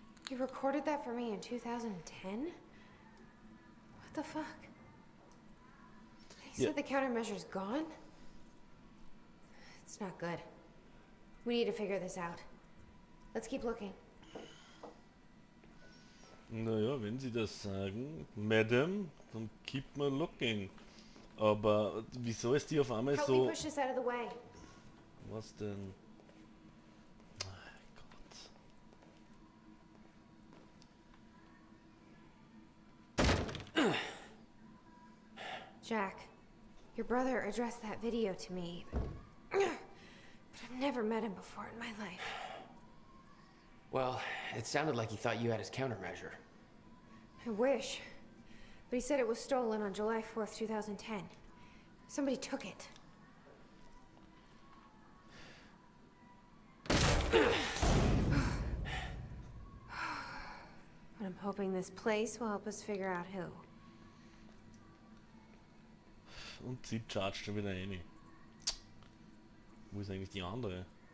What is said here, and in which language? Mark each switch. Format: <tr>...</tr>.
<en>You recorded that for me in 2010? What the fuck? They said the countermeasure's gone? It's not good. We need to figure this out. Let's keep looking.</en> <de>Naja, wenn Sie das sagen, Madam, dann</de> <en>keep me looking.</en> <de>Aber wieso ist die auf einmal</de> <en>Help</en> <de>so...</de> <en>me push this out of the way.</en> <de>Was denn? Gott.</de> <en>Jack, your brother addressed that video to me, but I've never met him before in my life. Well, it sounded like he thought you had his countermeasure. I wish. But he said it was stolen on July 4th, 2010. Somebody took it. But I'm hoping this place will help us figure out who.</en> <de>Und sie chargt schon wieder rein. Wo ist eigentlich die andere?</de>